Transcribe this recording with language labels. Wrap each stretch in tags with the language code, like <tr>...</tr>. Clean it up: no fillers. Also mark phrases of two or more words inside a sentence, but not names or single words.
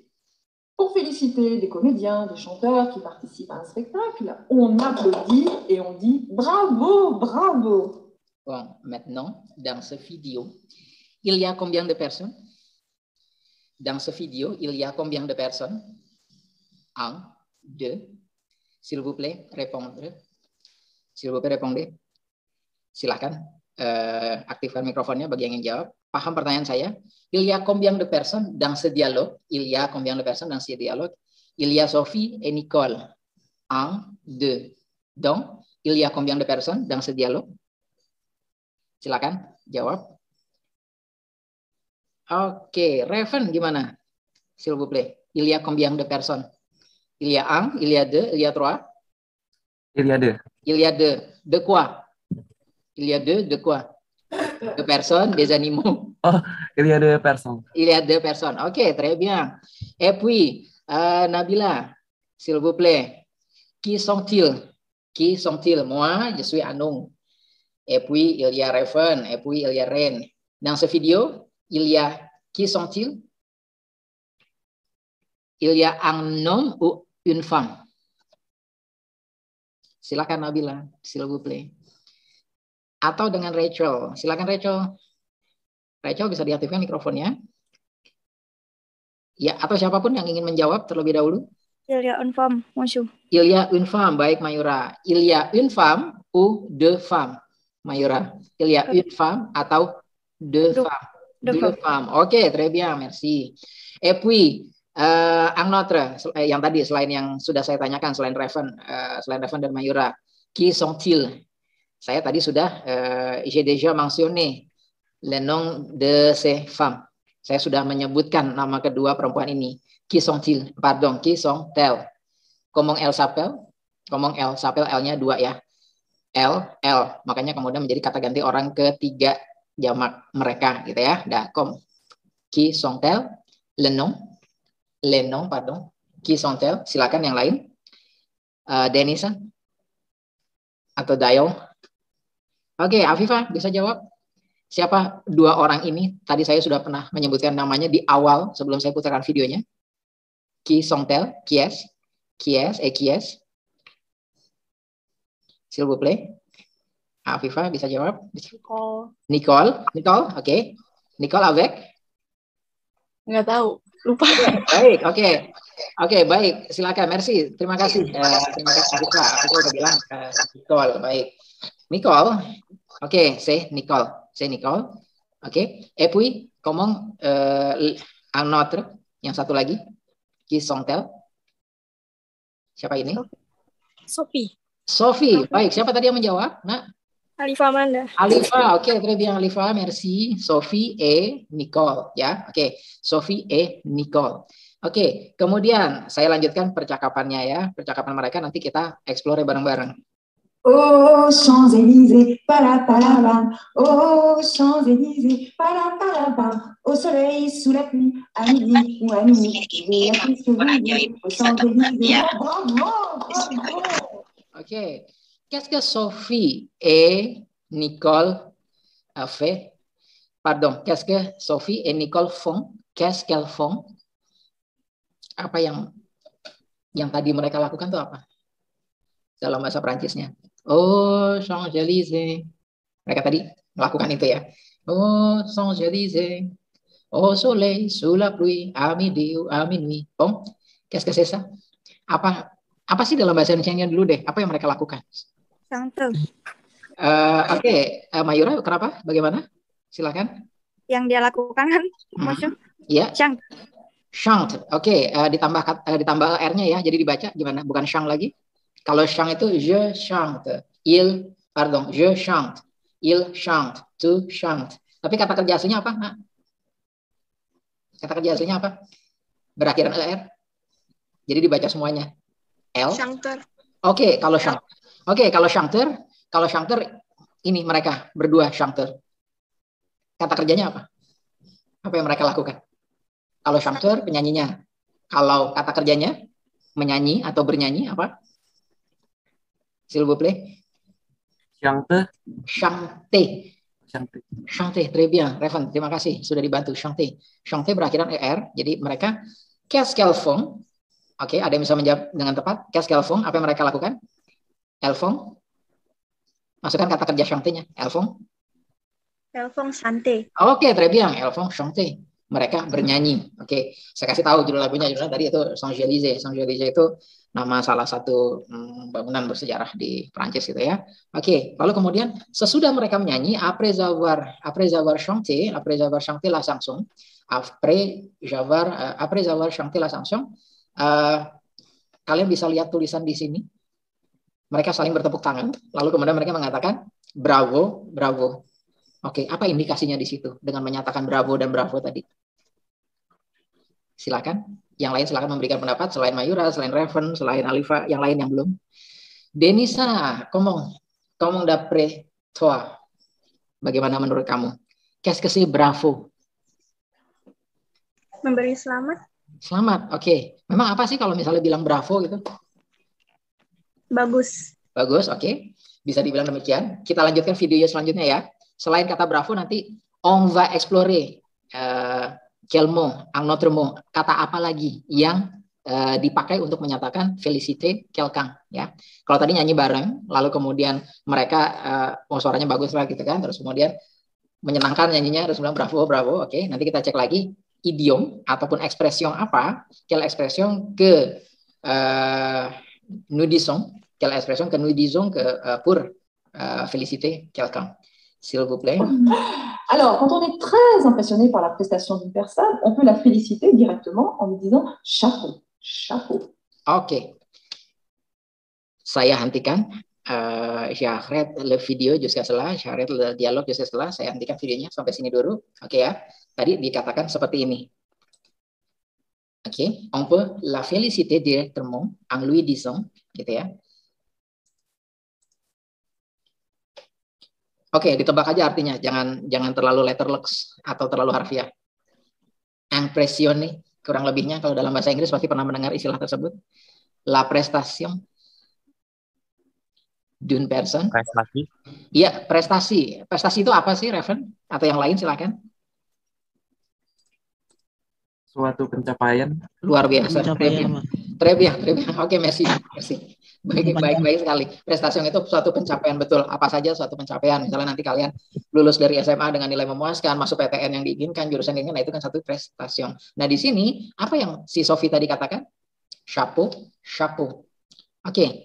<fr>Pour féliciter des comédiens, des chanteurs qui participent à un spectacle, on applaudit et on dit bravo, bravo. Bon, maintenant, dans cette vidéo, il y a combien de personnes? Dans cette vidéo, il y a combien de personnes? 1, 2. S'il vous plaît, répondre. S'il vous plaît, répondez.</fr> <id>Silakan aktifkan mikrofonnya bagi yang ingin jawab. Paham pertanyaan saya?</id> <fr>Il y a combien de personnes dans ce dialogue? Il y a combien de personnes dans ce dialogue? Il y a Sophie et Nicole. 1, 2. Donc, il y a combien de personnes dans ce dialogue?</fr> <id>Silakan jawab. Oke, Raven gimana?</id> <fr>S'il vous plaît. Il y a combien de personnes? Il y a 1, il y a 2, il y a 3. Il y a 2. Il y a 2. De quoi? Il y a 2 de quoi? De personnes, des animaux. Oh, il y a 2 personnes. Il y a 2 personnes. Ok, très bien. Et puis, Nabila, s'il vous plaît, qui sont-ils? Qui sont-ils? Moi, je suis Anung. Et puis, il y a Raven. Et puis, il y a Ren. Dans cette vidéo, il y a qui sont-ils? Il y a un homme ou une femme? Silakan Nabila, s'il vous plaît.</fr> <id>Atau dengan Rachel. Silakan Rachel. Rachel bisa diaktifkan mikrofonnya. Ya, atau siapapun yang ingin menjawab terlebih dahulu.</id> <fr>Il y a une femme, monsieur. Il y a une femme, baik Mayura. Il y a une femme ou deux femmes, Mayura. Il y a une femme atau deux femmes. Deux femmes. Ok, très bien, merci. Et puis, un autre,</fr> <id>yang tadi selain yang sudah saya tanyakan, selain Raven dan Mayura,</id> <fr>qui sont-ils?</fr> <id>Saya tadi sudah,</id> <fr>j'ai déjà mentionné le nom de ces femmes.</fr> <id>Saya sudah menyebutkan nama kedua perempuan ini.</id> <fr>Qui sont-ils? Pardon, qui sont-elles? Comment elles s'appellent? Comment elles s'appellent?</fr> <id>L-nya 2 ya. L. Makanya kemudian menjadi kata ganti orang ketiga jamak mereka gitu ya.</id> <fr>Comme. Qui sont-elles? Le nom, pardon. Qui sont-elles?</fr> <id>Silakan yang lain. Denisa atau Dayo. Oke, Afifah bisa jawab. Siapa 2 orang ini? Tadi saya sudah pernah menyebutkan namanya di awal sebelum saya putarkan videonya.</id> <fr>Qui sont-elles? Qui est? S'il vous plaît.</fr> <id>Afifah bisa jawab.</id> <fr>Nicole, oke. Nicole avec?</fr> <id>Nggak tahu, lupa. Baik, oke, baik. Silakan, merci. Terima kasih. Terima kasih Afifah. Afifah udah bilang Nicole, baik. Nicole, oke,</id> <fr>c'est Nicole. Oke. Et puis, comment un autre,</fr> <id>yang satu lagi?</id> <fr>Qui sont-elles?</fr> <id>Siapa ini? Sophie. Baik, siapa tadi yang menjawab? Nah, Alifa Amanda. Alifa, oke,</id> <fr>très bien Alifa, merci. Sophie et Nicole,</fr> <id>ya. Oke,</id> <fr>Sophie et Nicole.</fr> <id>Oke, kemudian saya lanjutkan percakapannya ya. Percakapan mereka nanti kita explore bareng-bareng.</id> <fr>Oh, Champs-Élysées, palapalabam. Oh, Champs-Élysées, palapalabam. Au soleil, sous la pluie, à midi ou à minuit. Au Champs-Élysées, bravo. Ok. Qu'est-ce que Sophie et Nicole a fait? Pardon, qu'est-ce que Sophie et Nicole font? Qu'est-ce qu'elles font?</fr> <id>Apa yang tadi mereka lakukan itu apa? Dalam bahasa Perancisnya.</id> <fr>Oh, Champs-Élysées.</fr> <id>Mereka tadi melakukan itu ya.</id> <fr>Oh, Champs-Élysées. Au soleil, sous la pluie, à midi ou à minuit. Bon, qu'est-ce que c'est ça?</fr> <id>Apa sih dalam bahasa Indonesia-nya dulu deh? Apa yang mereka lakukan?</id> <fr>Chante.</fr> <id>Oke, Mayura, kenapa? Bagaimana? Silakan. Yang dia lakukan kan,</id> <fr>monsieur?</fr> <id>Ya.</id> <fr>Chante. Chante.</fr> <id>Oke, ditambah R-nya ya. Jadi dibaca gimana? Bukan chant lagi. Kalau chant itu</id> <fr>je chante. Je chante. Il chante. Tu chante.</fr> <id>Tapi kata kerja aslinya apa? Nah, kata kerja aslinya apa? Berakhiran ER. Jadi dibaca semuanya. L.</id> <fr>Chanteur.</fr> <id>Oke, kalau chanteur ini mereka berdua chanteur. Kata kerjanya apa? Apa yang mereka lakukan? Kalau chanteur penyanyinya. Kalau kata kerjanya menyanyi atau bernyanyi apa?</id> <fr>S'il vous plaît. Chanter. Chanter. Très bien.</fr> <id>Revan, terima kasih sudah dibantu. Chanter berakhiran ER. Jadi mereka</id> <fr>qu'est-ce qu'elles font?</fr> <id>Oke, ada yang bisa menjawab dengan tepat?</id> <fr>Qu'est-ce qu'elles font?</fr> <id>Apa yang mereka lakukan?</id> <fr>Elles font.</fr> <id>Masukkan kata kerja chanter-nya.</id> <fr>Elles font. Elles font chanter. Oke, très bien. Elles font chanter.</fr> <id>Mereka bernyanyi. Oke, saya kasih tahu judul lagunya. Judulnya tadi itu Champs-Élysées. Champs-Élysées itu nama salah satu bangunan bersejarah di Prancis gitu ya. Oke, lalu kemudian sesudah mereka menyanyi,</id> <fr>après avoir chanté la chanson, après avoir chanté la chanson,</fr> <id>kalian bisa lihat tulisan di sini. Mereka saling bertepuk tangan, lalu kemudian mereka mengatakan bravo, bravo. Oke, apa indikasinya di situ dengan menyatakan bravo dan bravo tadi? Silakan. Yang lain silakan memberikan pendapat selain Mayura, selain Revan, selain Alifa, yang lain yang belum. Denisa,</id> <fr>comment d'après toi?</fr> <id>Bagaimana menurut kamu?</id> <fr>Qu'est-ce que c'est bravo?</fr> <id>Memberi selamat. Selamat, oke. Memang apa sih kalau misalnya bilang bravo gitu? Bagus. Bagus, oke. Bisa dibilang demikian. Kita lanjutkan video selanjutnya ya. Selain kata bravo nanti</id> <fr>on va explorer quel mot, un autre mot,</fr> <id>kata apa lagi yang dipakai untuk menyatakan</id> <fr>féliciter quelqu'un</fr> <id>ya. Kalau tadi nyanyi bareng, lalu kemudian mereka suaranya bagus lah gitu kan, terus kemudian menyenangkan nyanyinya, terus bilang bravo, bravo, oke. Nanti kita cek lagi idiom ataupun expression apa,</id> <fr>quelle expression que nous disons, quelle expression que nous disons que pour féliciter quelqu'un. S'il vous plaît. Alors, quand on est très impressionné par la prestation d'une personne, on peut la féliciter directement en lui disant chapeau, chapeau.</fr> <id>Oke. Saya hentikan.</id> <fr>J'arrête le video jusqu'à cela. J'arrête le dialogue jusqu'à cela.</fr> <id>Saya hentikan videonya sampai sini dulu. Oke ya. Tadi dikatakan seperti ini. Oke.</id> <fr>On peut la féliciter directement en lui disant,</fr> <id>gitu ya. Oke, ditebak aja artinya, jangan terlalu letterlux atau terlalu harfiah. Impressionné, kurang lebihnya kalau dalam bahasa Inggris pasti pernah mendengar istilah tersebut.</id> <fr>La prestation d'une personne.</fr> <id>Prestasi. Iya, prestasi. Prestasi itu apa sih, Revan? Atau yang lain silakan. Suatu pencapaian. Luar biasa.</id> <fr>Très bien. Oke, merci.</fr> <id>Baik sekali. Prestasi itu suatu pencapaian, betul. Apa saja suatu pencapaian. Misalnya nanti kalian lulus dari SMA dengan nilai memuaskan, masuk PTN yang diinginkan, jurusan yang diinginkan, itu kan satu prestasi. Nah, di sini apa yang si Sophie tadi katakan?</id> <fr>Chapeau. Oke.</fr>